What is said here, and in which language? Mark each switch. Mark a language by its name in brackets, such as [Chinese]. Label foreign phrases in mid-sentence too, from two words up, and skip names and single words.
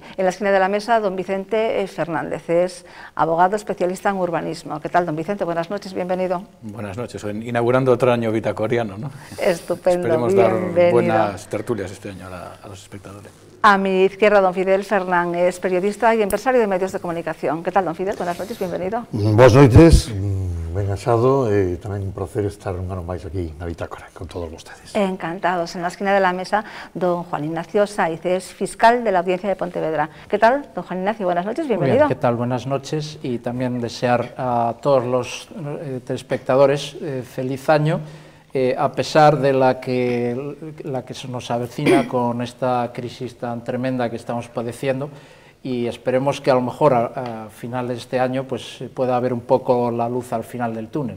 [Spanish] En la esquina de la mesa, don Vicente Fernández, es abogado especialista en urbanismo. ¿Qué tal, don Vicente? Buenas noches, bienvenido. Buenas noches, inaugurando otro año bitacoriano, ¿no? Estupendo, Esperemos bienvenido. dar buenas tertulias este año a los espectadores. A mi izquierda, don Fidel Fernán, es periodista y empresario de medios de comunicación. ¿Qué tal, don Fidel? Buenas noches, bienvenido. [Galician] Boas noites, ben achado, e tamén un placer estar un ano máis aquí na Bitácora con todos vostedes. [Spanish] Encantados. En la esquina de la mesa, don Juan Ignacio Saiz, es fiscal de la Audiencia de Pontevedra. ¿Qué tal, don Juan Ignacio? Buenas noches, bienvenido. Muy bien, ¿qué tal? Buenas noches y también desear a todos los telespectadores feliz año, a pesar de la que se nos avecina con esta crisis tan tremenda que estamos padeciendo, y esperemos que a lo mejor a final de este año pues pueda haber un poco la luz al final del túnel.